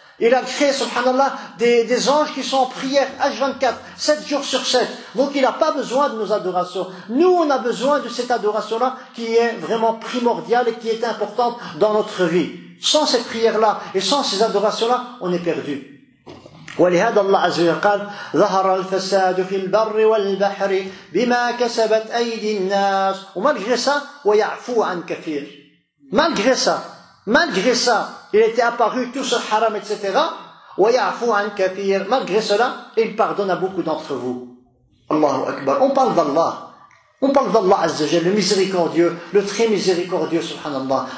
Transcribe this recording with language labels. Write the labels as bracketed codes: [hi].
[fr] Il a créé, subhanallah, des anges qui sont en prière H24, 7 jours sur 7. Donc il n'a pas besoin de nos adorations. Nous, on a besoin de cette adoration-là qui est vraiment primordiale et qui est importante dans notre vie. Sans cette prière-là et sans ces adorations-là, on est perdu. [ar] ولهذا الله عز وجل قال ظهر الفساد في البر والبحر بما كسبت أيدي الناس ومالgré ça ويعفو عن كثير. [fr] Malgré ça, il était apparu tout ce haram, etc. [ar] ويعفو عن كثير. [fr] Malgré cela, il pardonne à beaucoup d'entre vous. Allahu Akbar. On parle d'Allah. On parle d'Allah Azza wa Jal, le miséricordieux, le très miséricordieux, subhanallah.